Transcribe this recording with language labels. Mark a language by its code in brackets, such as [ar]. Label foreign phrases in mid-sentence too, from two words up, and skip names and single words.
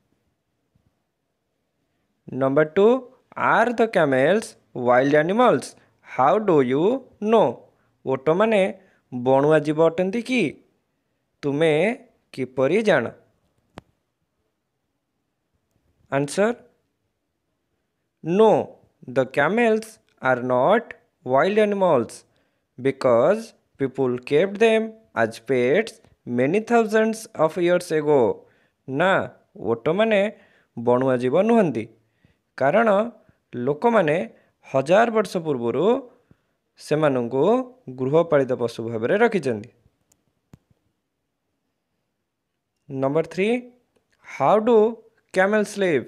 [en] Number 2, are the camels wild animals? How do you know? [or] ଓଟମାନେ ବଣୁଆ ଜୀବ ଅଟନ୍ତି କି? ତୁମେ କିପରି ଜାଣ? [en] ଆନ୍ସର, No, the camels are not wild animals because people kept them as pets many thousands of years ago. [or] ନା, ଓଟମାନେ ବଣୁଆ ଜୀବ ନୁହନ୍ତି କାରଣ ଲୋକମାନେ ହଜାର ବର୍ଷ ପୂର୍ବରୁ ସେମାନଙ୍କୁ ଗୃହପାଳିତ ପଶୁ ଭାବରେ ରଖିଛନ୍ତି। [en] Number 3, how do camels live?